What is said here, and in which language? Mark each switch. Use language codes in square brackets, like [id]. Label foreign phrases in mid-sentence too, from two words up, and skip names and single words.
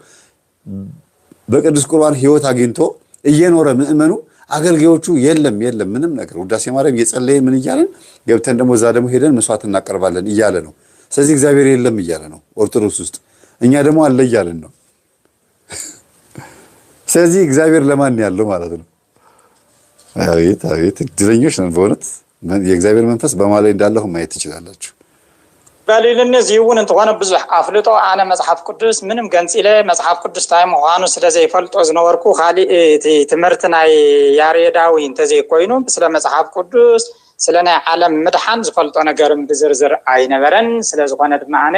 [am] በቅዱስ ቁርባን ህይወት አግኝቶ እየኖረ ምእመኑ አገልጋዮቹ የለም ምንም ነገር ውዳሴ ማርያም እየጸለየን ምን እያለን ገብተን ደግሞ እዛ ደግሞ ሄደን መስዋዕት እናቀርባለን እያለ ነው። ስለዚህ እግዚአብሔር የለም እያለ ነው ኦርቶዶክስ ውስጥ፣ እኛ ደግሞ አለ እያለን ነው። ስለዚህ እግዚአብሔር ለማን ያለው ማለት ነው? አቤት እድለኞች ነን በእውነት። የእግዚአብሔር መንፈስ በማን ላይ እንዳለው ማየት ትችላላችሁ። [ti] በሊልን ዚውን እንተሆነ ብዙሕ አፍልጦ አነ መጽሐፍ ቅዱስ ምንም ገንፂለ መጽሐፍ ቅዱስ ታይ ምዃኑ ስለዘይፈልጦ ዝነበርኩ ካሊእ ትምህርቲ ናይ ያሬዳዊ እንተዘይኮይኑ ስለ መጽሐፍ ቅዱስ ስለ ናይ ዓለም ምድሓን ዝፈልጦ ነገርም ብዝርዝር ኣይነበረን። ስለዝኾነ ድማ ኣነ